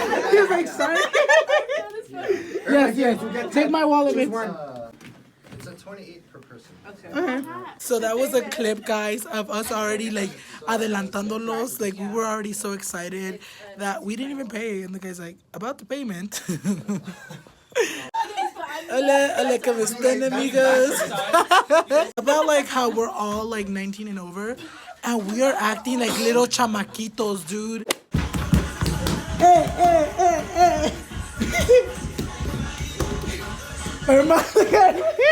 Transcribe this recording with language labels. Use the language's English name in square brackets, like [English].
[English] He's like, sorry. Yes. Take my wallet, bitch. It's a 28 per person. Okay. So that was a clip, guys, of us already like adelantándolos. Like, we were already so excited that we didn't even pay, and the guy's like, about the payment. [Spanish] Hola, hola, ¿cómo están, amigos? [English] About like how we're all like 19 and over, and we are acting like little chamaquitos, dude. Hey, hey, hey, hey. Irma, look at me.